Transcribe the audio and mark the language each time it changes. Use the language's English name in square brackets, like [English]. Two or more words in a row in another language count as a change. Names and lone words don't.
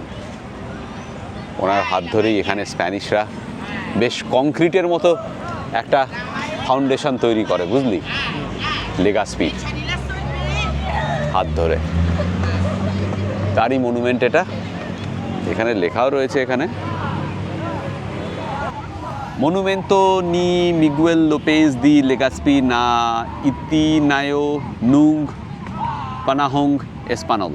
[Bangla] ওনার হাত ধরেই এখানে স্প্যানিশরা বেশ কংক্রিটের মতো একটা ফাউন্ডেশন তৈরি করে, বুঝলি, লেগাসপি হাত ধরে। তারই মনুমেন্ট এটা, এখানে লেখাও রয়েছে, এখানে [Filipino] Monumento ni Miguel Lopez de Legazpi na Itinayo nung Panahong Espanol।